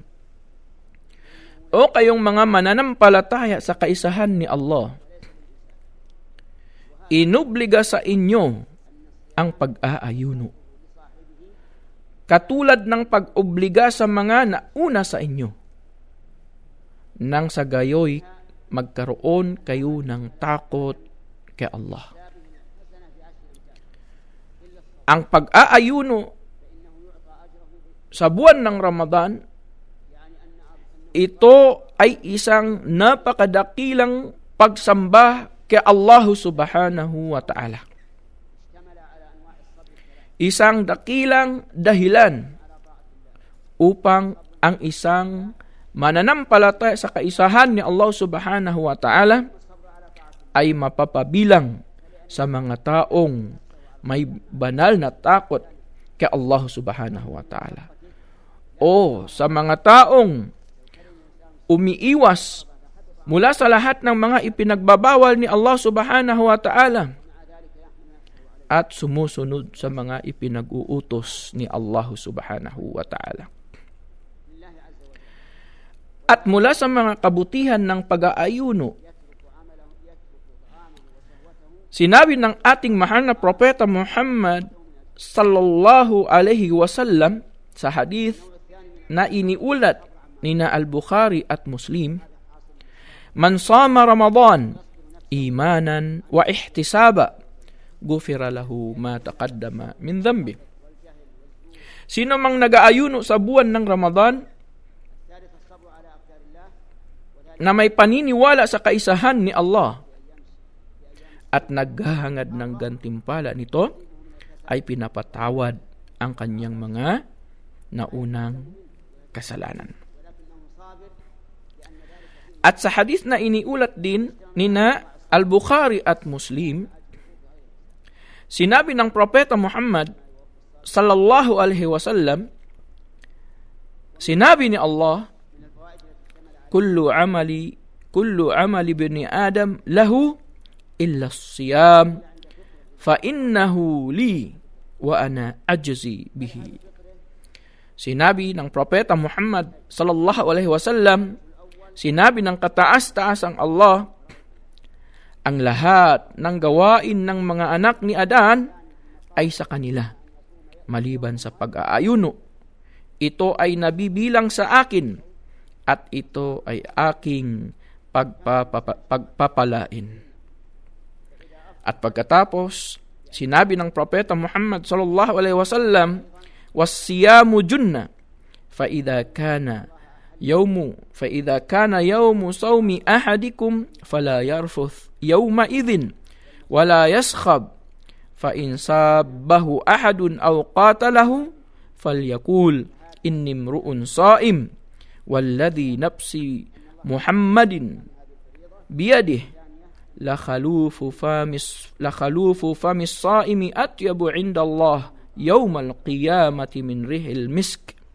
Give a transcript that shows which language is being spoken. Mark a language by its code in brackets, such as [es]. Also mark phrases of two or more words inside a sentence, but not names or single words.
[tl] O kayong mga mananampalataya sa kaisahan ni Allah, inubliga sa inyo ang pag-aayuno, katulad ng pag-obliga sa mga nauna sa inyo, nang sa gayoy magkaroon kayo ng takot kay Allah. Ang pag-aayuno sa buwan ng Ramadan, ito ay isang napakadakilang pagsamba kay Allah [ar] سبحانه وتعالى. [tl] Isang dakilang dahilan upang ang isang mananampalataya sa kaisahan ni Allah [ar] سبحانه و [tl] ta'ala ay mapapabilang sa mga taong may banal na takot kay Allah [ar] سبحانه وتعالى, [tl] o sa mga taong umiiwas mula sa lahat ng mga ipinagbabawal ni Allah [ar] سبحانه وتعالى [tl] at sumusunod sa mga ipinag-uutos ni Allah [ar] سبحانه وتعالى. [tl] At mula sa mga kabutihan ng pag-aayuno, sinabi ng ating mahal na propeta Muhammad [ar] صلى الله عليه وسلم [tl] sa hadith na iniulat ni na Al-Bukhari at Muslim, [ar] من صام رمضان إيمانا واحتسابا غفر له ما تقدم من ذنبي. [tl] Sino mang nag-aayuno sa buwan ng Ramadan na may paniniwala sa kaisahan ni Allah at naghahangad ng gantimpala nito, ay pinapatawad ang kanyang mga naunang kasalanan. At sa hadith na iniulat din ni na Al-Bukhari at Muslim, sinabi ng propeta Muhammad [ar] صلى الله عليه وسلم, [tl] sinabi ni Allah, [ar] كل عمل بني آدم له إلا صيام فإنه لي وأنا أجزي به. [tl] Sinabi ng propeta Muhammad [ar] صلى الله عليه وسلم, [tl] sinabi ng kataas-taas ang Allah, ang lahat ng gawain ng mga anak ni Adan ay sa kanila, maliban sa pag-aayuno. Ito ay nabibilang sa akin at ito ay aking pagpapalain. At pagkatapos, sinabi ng propeta Muhammad [ar] صلى الله عليه وسلم, والصيام جنة فإذا كان يوم صوم أحدكم فلا يرفث يومئذ ولا يصخب فإن سابه أحد أو قاتله فليقل إني امرؤ صائم والذي نفس محمد بيده لخلوف فم الصائم أطيب عند الله يوم القيامة من ريح المسك